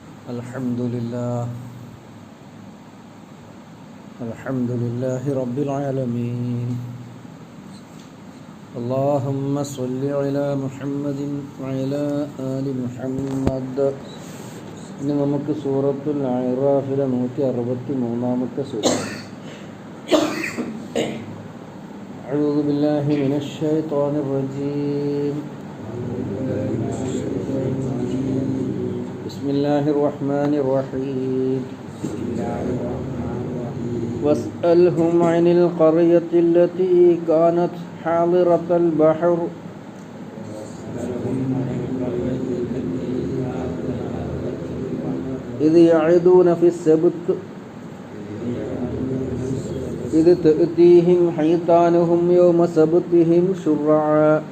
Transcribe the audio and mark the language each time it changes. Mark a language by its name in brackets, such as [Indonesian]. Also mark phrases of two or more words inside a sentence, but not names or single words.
[Arabic] الحمد لله رب العالمين. اللهم صل على محمد وعلى آل محمد. [Malayalam] ഇനി നമുക്ക് സൂറത്തുൽ അഅറാഫിലെ 163-ാമത്തെ സൂറത്ത്. [Arabic] أعوذ بالله من الشيطان الرجيم. بسم الله الرحمن الرحيم. واسألهم عن القرية التي كانت حاضرة البحر إذ يعدون في السبت إذ تأتيهم حيتانهم يوم سبتهم شرعا